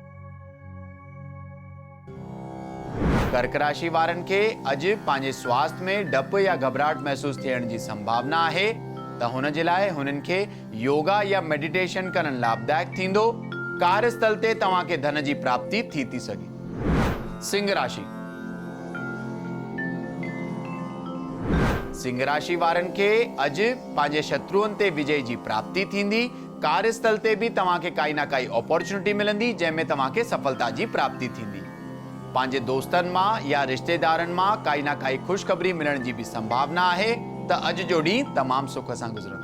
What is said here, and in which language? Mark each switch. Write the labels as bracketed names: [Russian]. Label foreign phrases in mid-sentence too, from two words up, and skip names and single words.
[Sindhi] कर्क राशि वारनि खे अॼु पंहिंजे स्वास्थ्य में डप या घबराहट महसूस थियण जी संभावना आहे त हुन जे लाइ हुननि खे योगा या मेडिटेशन करणु लाभदायक थींदो। कार्यस्थल ते तव्हांखे धन जी प्राप्ति थी सघे। सिंह राशि। सिंह राशि वारनि खे अॼु पंहिंजे शत्रुअनि ते विजय जी प्राप्ति थींदी। कार्यस्थल ते भी तव्हांखे काई ना काई अपॉर्चुनिटी मिलंदी जंहिंमें तव्हांखे सफलता जी प्राप्ति थींदी। पंहिंजे दोस्तनि मां या रिश्तेदारनि मां काई ना काई ख़ुशख़बरी मिलण जी भी संभावना आहे त अॼु जो ॾींहुं तमामु सुख सां गुज़रंदो।